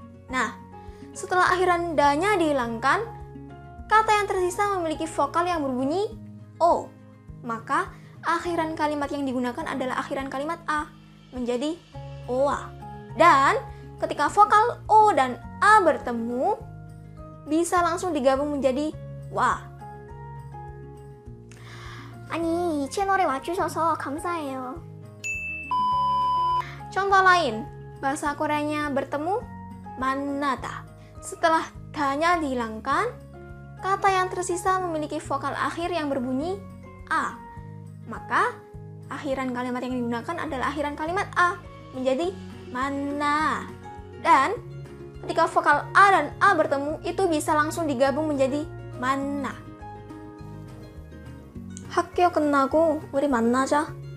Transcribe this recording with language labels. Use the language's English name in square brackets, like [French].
[Indonesian] Nah, setelah akhiran da-nya dihilangkan, kata yang tersisa memiliki vokal yang berbunyi o. Maka akhiran kalimat yang digunakan adalah akhiran kalimat a, menjadi oa. Dan ketika vokal o dan a bertemu, bisa langsung digabung menjadi wa. [Korean] 아니, 이 채널에 와주셔서 감사해요. [Indonesian] Contoh lain, bahasa Koreanya bertemu, 만나다. Setelah danya dihilangkan, kata yang tersisa memiliki vokal akhir yang berbunyi a. Maka, akhiran kalimat yang digunakan adalah akhiran kalimat a, menjadi 만나. Dan, ketika vokal a dan a bertemu, itu bisa langsung digabung menjadi 만나. [Korean] 학교 끝나고 우리 만나자.